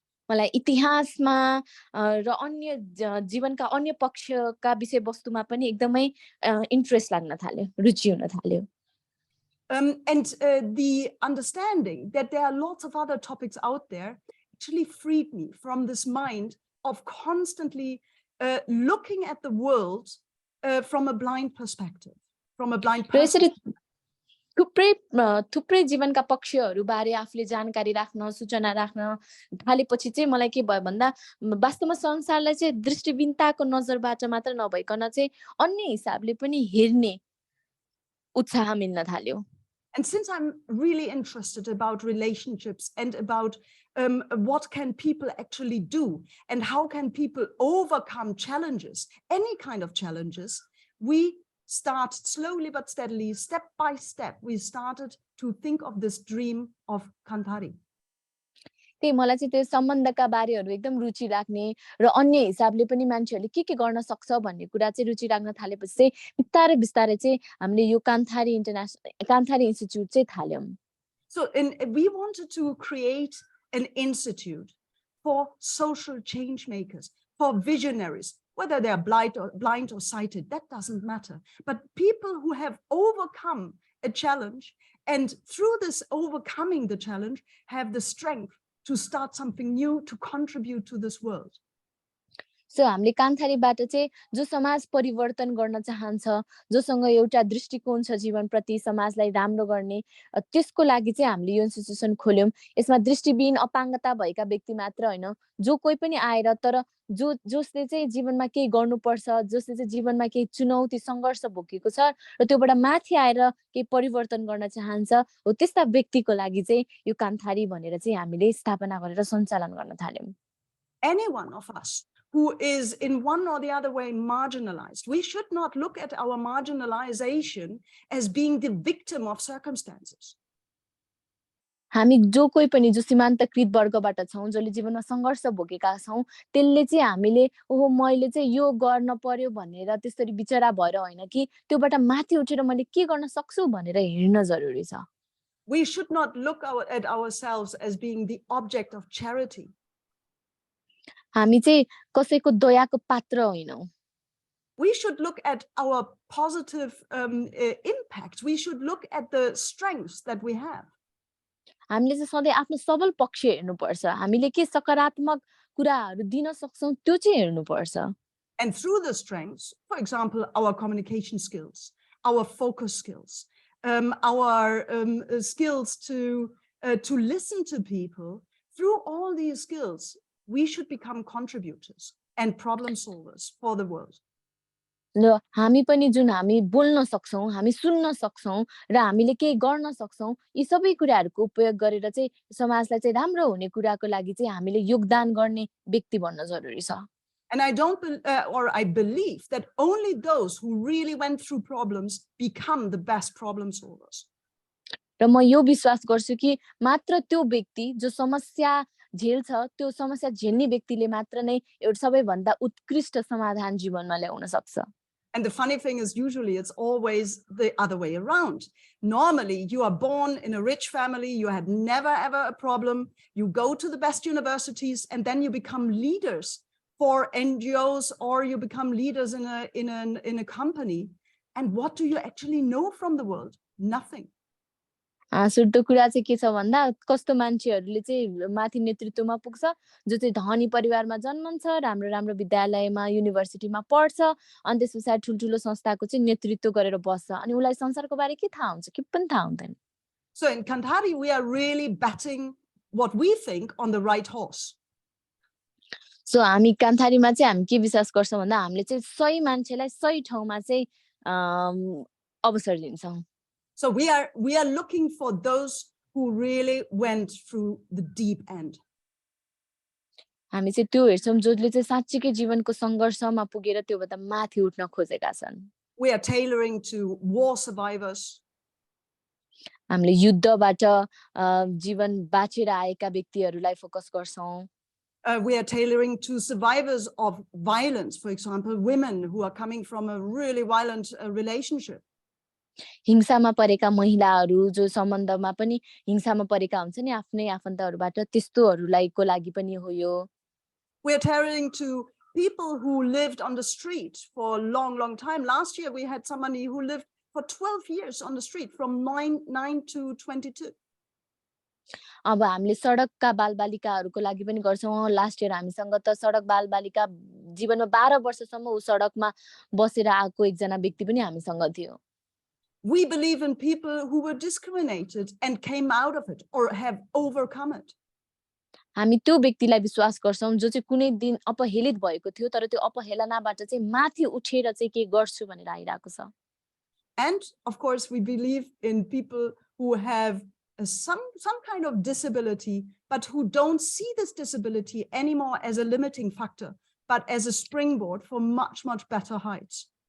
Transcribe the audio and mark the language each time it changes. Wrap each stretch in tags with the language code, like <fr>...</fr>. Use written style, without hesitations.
<ne>मलाई इतिहासमा र अन्य जीवनका अन्य पक्षका विषयवस्तुमा पनि एकदमै इन्ट्रेस्ट लाग्न थाल्यो, रुचि हुन थाल्यो.</ne> <en>And the understanding that there are lots of other topics out there actually freed me from this mind of constantly looking at the world from a blind perspective, from a blind person.</en> <ne>थुप्रै जीवनका पक्षहरू बारे आफूले जानकारी राख्न, सूचना राख्न थालेपछि चाहिँ मलाई के भयो भन्दा वास्तवमा संसारलाई चाहिँ दृष्टिबिनताको नजरबाट मात्र नभइकन चाहिँ अन्य हिसाबले पनि हेर्ने उत्साह मिल्न थाल्यो.</ne> <en>And since I'm really interested about relationships and about what can people actually do and how can people overcome challenges, any kind of challenges, we start slowly but steadily, step by step, we started to think of this dream of Kantari.</en> <ne>त्यही मलाई चाहिँ त्यो सम्बन्धका बारेहरू एकदम रुचि राख्ने र अन्य हिसाबले पनि मान्छेहरूले के गर्न सक्छ भन्ने कुरा चाहिँ रुचि राख्न थालेपछि चाहिँ बिस्तारै बिस्तारै चाहिँ हामीले यो कान्थारी इन्स्टिट्युट चाहिँ थाल्यौं.</ne> <en>So we wanted to create an institute for social change makers, for visionaries, whether they are blind or sighted, that doesn't matter. But people who have overcome a challenge and through this overcoming the challenge have the strength to start something new, to contribute to this world.</en> <ne>So हामीले कान्थारीबाट चाहिँ जो समाज परिवर्तन गर्न चाहन्छ, जोसँग एउटा दृष्टिकोण छ जीवनप्रति, समाजलाई राम्रो गर्ने, त्यसको लागि चाहिँ हामीले यो इन्स्टिट्युसन खोल्यौं. यसमा दृष्टिबिन अपाङ्गता भएका व्यक्ति मात्र हैन, जो कोही पनि आएर तर जसले चाहिँ जीवनमा केही गर्नुपर्छ, जसले चाहिँ जीवनमा केही चुनौती संघर्ष भोगेको छ र त्योबाट माथि आएर केही परिवर्तन गर्न चाहन्छ, हो त्यस्ता व्यक्तिको लागि चाहिँ यो कान्थारी भनेर चाहिँ हामीले स्थापना गरेर सञ्चालन गर्न थाल्यौं.</ne> <en>Any one of us who is in one or the other way marginalized, we should not look at our marginalization as being the victim of circumstances.</en> <ne>हामी जो कोही पनि जो सीमान्तकृत वर्गबाट छौं, जसले जीवनमा संघर्ष भोगेका छौं, त्यसले चाहिँ हामीले ओहो मैले चाहिँ यो गर्न पर्यो भनेर त्यसरी बिचरा भएर हैन कि त्योबाट माथि उठेर मैले के गर्न सक्छु भनेर हेर्न जरुरी छ.</ne> <en>We should not look at ourselves as being the object of charity.</en> <ne>हामी चाहिँ कसैको दयाको पात्र होइनौं.</ne> <en>We should look at our positive impact. We should look at the strengths that we have.</en> <ne>हामीले चाहिँ सधैँ आफ्नो सबल पक्ष हेर्नुपर्छ. हामीले के सकारात्मक कुराहरू दिन सक्छौं त्यो चाहिँ हेर्नुपर्छ.</ne> <en>And through the strengths, for example, our communication skills, our focus skills, our skills to listen to people, through all these skills, we should become contributors and problem solvers for the world.</en> <ne>र हामी पनि जुन हामी बोल्न सक्छौं, हामी सुन्न सक्छौं र हामीले केही गर्न सक्छौं, यी सबै कुराहरूको उपयोग गरेर चाहिँ समाजलाई चाहिँ राम्रो हुने कुराको लागि चाहिँ हामीले योगदान गर्ने व्यक्ति बन्न जरुरी छ।</ne> <en>And I don't, or I believe that only those who really went through problems become the best problem solvers.</en> <ne>र म यो विश्वास गर्छु कि मात्र त्यो व्यक्ति जो समस्या झेल्छ, त्यो समस्या झेल्ने व्यक्तिले मात्र नै एउटा सबैभन्दा उत्कृष्ट समाधान जीवनमा ल्याउन सक्छ।</ne> <en>And the funny thing is, usually it's always the other way around. Normally, you are born in a rich family, you had never ever a problem, you go to the best universities, and then you become leaders for NGOs, or you become leaders in a company. And what do you actually know from the world? Nothing.</en> <ne>सुटो कुरा चाहिँ के छ भन्दा कस्तो मान्छेहरूले चाहिँ माथि नेतृत्वमा पुग्छ, जो चाहिँ धनी परिवारमा जन्मन्छ, राम्रो राम्रो विद्यालयमा युनिभर्सिटीमा पढ्छ, अनि त्यसपछि ठुलठुलो संस्थाको चाहिँ नेतृत्व गरेर बस्छ, अनि उलाई संसारको बारे के थाहा हुन्छ, के पनि थाहा हुँदैन।</ne> <en>So in Kantari, we are really betting what we think on the right horse.</en> <ne>So हामी कान्थारीमा चाहिँ हामी के विश्वास गर्छौं भन्दा हामीले चाहिँ सही मान्छेलाई सही ठाउँमा चाहिँ अवसर दिन्छौं।</ne> <en>So we are looking for those who really went through the deep end.</en> <ne>हामी चाहिँ त्यो हेर्छौं जसले चाहिँ साच्चैकै जीवनको संघर्षमा पुगेर त्योभन्दा माथि उठ्न खोजेका छन्।</ne> <en>We are tailoring to war survivors.</en> <ne>हामीले युद्धबाट जीवन बाँचेर आएका व्यक्तिहरूलाई फोकस गर्छौं।</ne> <en>We are tailoring to survivors of violence, for example, women who are coming from a really violent relationship.</en> <ne>हिंसामा परेका महिलाहरू जो सम्बन्धमा पनि हिंसामा परेका हुन्छ नि आफ्नै आफन्तहरूबाट, त्यस्तोहरूलाई को लागि पनि हो यो।</ne> <en>We are tailoring to people who lived on the street for a long time. Last year, we had somebody who lived for 12 years on the street from 9 to 22.</en> <ne>अब हामीले सडकका बालबालिकाहरूको लागि पनि गर्छौं।</ne> <en>last year</en> <ne>हामीसँग त सडक बालबालिका जीवनमा 12 वर्षसम्म उ सडकमा बसेर आएको एकजना व्यक्ति पनि हामीसँग थियो।</ne> <en>We believe in people who were discriminated and came out of it or have overcome it.</en> <ne>हामी त्यो व्यक्तिलाई विश्वास गर्छौं जो चाहिँ कुनै दिन अपहेलित भएको थियो तर त्यो अपहेलनाबाट चाहिँ माथि उठेर चाहिँ के गर्छु भनेर आइराको छ।</ne> <en>And of course, we believe in people who have some kind of disability, but who don't see this disability anymore as a limiting factor, but as a springboard for much better heights.</en>